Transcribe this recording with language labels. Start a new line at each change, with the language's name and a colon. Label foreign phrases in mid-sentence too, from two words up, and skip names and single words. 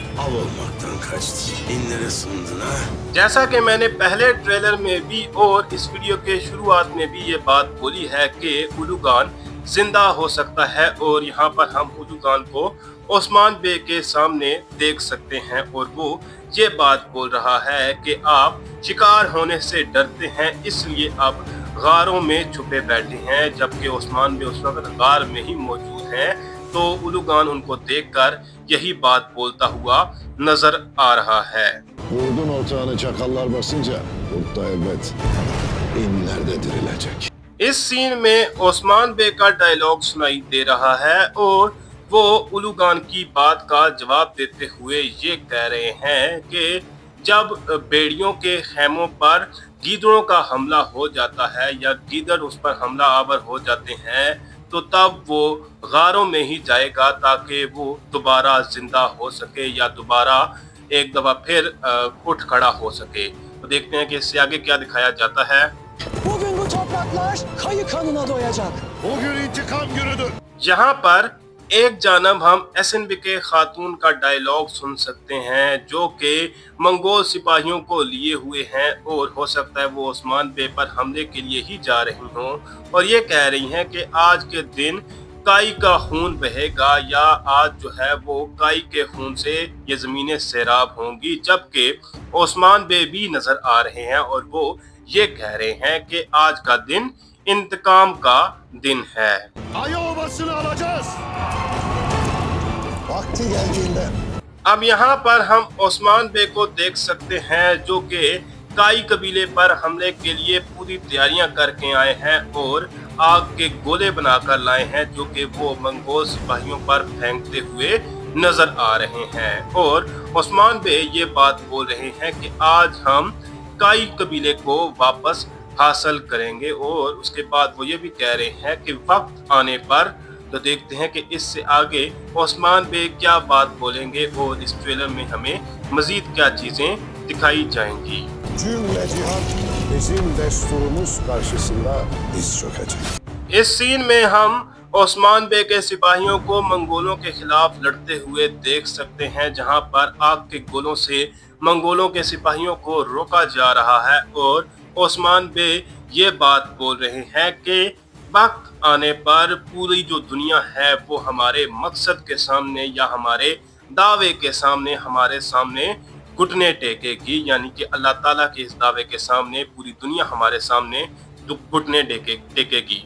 Urdu: جیسا کہ میں نے پہلے ٹریلر میں بھی اور اس ویڈیو کے شروعات میں بھی یہ بات بولی ہے کہ الوگان زندہ ہو سکتا ہے اور یہاں پر ہم الوگان کو عثمان بے کے سامنے دیکھ سکتے ہیں اور وہ یہ بات بول رہا ہے کہ آپ شکار ہونے سے ڈرتے ہیں اس لیے آپ غاروں میں چھپے بیٹھے ہیں، جبکہ عثمان بے اس وقت غار میں ہی موجود ہیں. تو الوگان ان کو دیکھ کر یہی بات بولتا ہوا نظر آ رہا ہے.
Turkish: Vurdun ortağını çakallar basınca, kurtta elbet inlerde dirilecek.
Urdu: اس سین میں عثمان بے کا ڈائیلاگ سنائی دے رہا ہے اور وہ الوگان کی بات کا جواب دیتے ہوئے یہ کہہ رہے ہیں کہ جب بھیڑیوں کے خیموں پر گیدڑوں کا حملہ ہو جاتا ہے یا گیدڑ اس پر حملہ آور ہو جاتے ہیں تو تب وہ غاروں میں ہی جائے گا تاکہ وہ دوبارہ زندہ ہو سکے یا دوبارہ ایک دفعہ پھر اٹھ کھڑا ہو سکے. تو دیکھتے ہیں کہ اس سے آگے کیا دکھایا جاتا ہے.
Turkish: Bugün bu topraklar kayı kanına doyacak. Bugün intikam günüdür.
Urdu: یہاں پر ایک جانب ہم SNB کے خاتون کا ڈائیلاگ سن سکتے ہیں جو کہ منگول سپاہیوں کو لیے ہوئے ہیں اور ہو سکتا ہے وہ عثمان بے پر حملے کے لیے ہی جا رہی ہوں اور یہ کہہ رہی ہیں کہ آج کے دن کائی کا خون بہے گا یا آج جو ہے وہ کائی کے خون سے یہ زمینیں سیراب ہوں گی، جبکہ عثمان بے بھی نظر آ رہے ہیں اور وہ یہ کہہ رہے ہیں کہ آج کا دن انتقام کا دن ہے.
Turkish: Ayı obasını alacağız. Vakti geldiğinde.
Urdu: اب یہاں پر ہم عثمان بے کو دیکھ سکتے ہیں جو کہ کائی قبیلے پر حملے کے لیے پوری تیاریاں کر کے آئے ہیں اور آگ کے گولے بنا کر لائے ہیں جو کہ وہ منگول سپاہیوں پر پھینکتے ہوئے نظر آ رہے ہیں. اور عثمان بے یہ بات بول رہے ہیں کہ آج ہم کائی قبیلے کو واپس حاصل کریں گے اور اس کے بعد وہ یہ بھی کہہ رہے ہیں کہ وقت آنے پر تو دیکھتے ہیں کہ اس سے آگے عثمان بے کیا بات بولیں گے اور اس ٹریلر میں ہمیں مزید کیا چیزیں دکھائی جائیں گی.
Turkish: Cümle cihan bizim desturumuz karşısında diz çökecek.
Urdu: اس سین میں ہم عثمان بے کے سپاہیوں کو منگولوں کے خلاف لڑتے ہوئے دیکھ سکتے ہیں جہاں پر آگ کے گولوں سے منگولوں کے سپاہیوں کو روکا جا رہا ہے اور عثمان بے یہ بات بول رہے ہیں کہ وقت آنے پر پوری جو دنیا ہے وہ ہمارے مقصد کے سامنے یا ہمارے دعوے کے سامنے ہمارے سامنے گھٹنے ٹیکے گی، یعنی کہ اللہ تعالیٰ کے اس دعوے کے سامنے پوری دنیا ہمارے سامنے گھٹنے ٹیکے گی.